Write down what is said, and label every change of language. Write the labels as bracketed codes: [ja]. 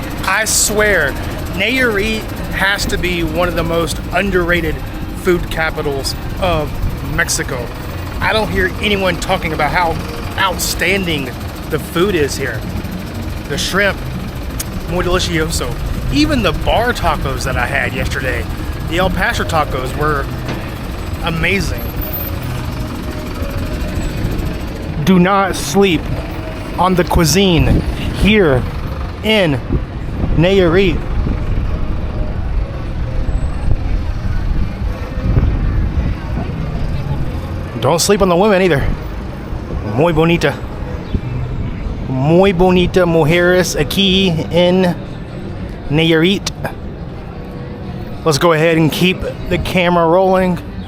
[en] I swear, Nayarit has to be one of the most underrated food capitals of Mexico. I don't hear anyone talking about how outstanding the food is here. The shrimp, [es] muy delicioso. [en] Even the bar tacos that I had yesterday, the El Paso tacos, were amazing. Do not sleep on the cuisine here in Nayarit. Don't sleep on the women either. [es] Muy bonita. Muy bonita mujeres aquí en Nayarit. [en] Let's go ahead and keep the camera rolling.